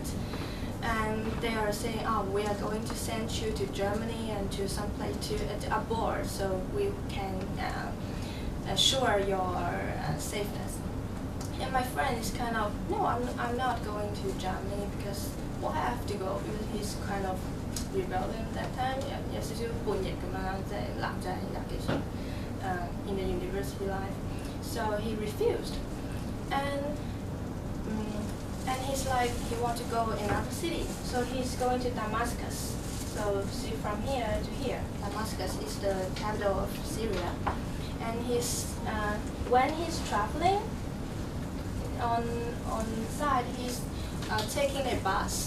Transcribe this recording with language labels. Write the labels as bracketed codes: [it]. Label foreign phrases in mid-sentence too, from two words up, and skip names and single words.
[en] And they are saying, "Oh, we are going to send you to Germany and to some place to abroad, so we can assure your safeness." And my friend is kind of, "No, I'm not going to Germany because why I have to go?" Because he's kind of rebellion that time. [yue] 有少少叛逆咁樣，即係男仔廿幾歲 ， [en] in the university life. So he refused, and he's like he wants to go in another city. So he's going to Damascus. So see from here to here, Damascus is the capital of Syria, and when he's traveling on side, he's taking a bus.